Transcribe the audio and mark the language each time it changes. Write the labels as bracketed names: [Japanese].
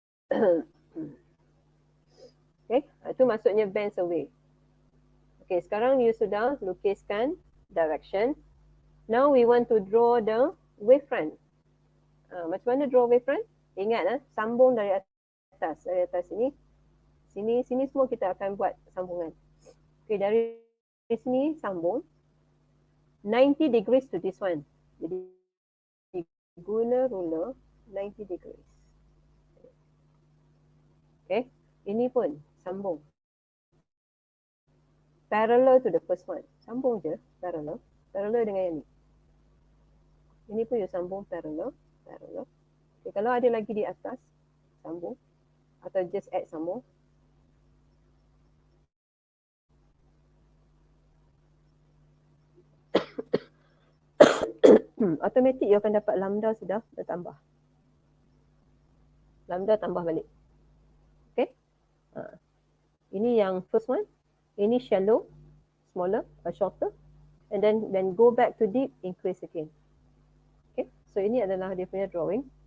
[Malay] Okay, itu maksudnya [English] bends away. [Malay] Okay, sekarang you sudah lukiskan direction. [English] Now we want to draw the wavefront. [Malay] Macam mana draw wavefront? Ingat sambung dari atas. Dari atas sini. Sini semua kita akan buat sambungan. [English] Okay, [Malay] dari sini sambung. [English] 90 degrees to this one. [Malay] Jadi guna ruler 90 degrees. Okay, ini pun sambung. [English] Parallel to the first one. [Malay] Sambung je, parallel. Parallel dengan yang ni. Ini pun you sambung parallel. Okay, kalau ada lagi di atas, sambung. Atau [English] just add some more. [Malay] Automatic you akan dapat lambda sudah bertambah. Lambda tambah balik. Okay. Ini yang [English] first one. Ini shallow, smaller, shorter. And then go back to deep, increase again. [Malay] Okay, so ini adalah dia punya drawing.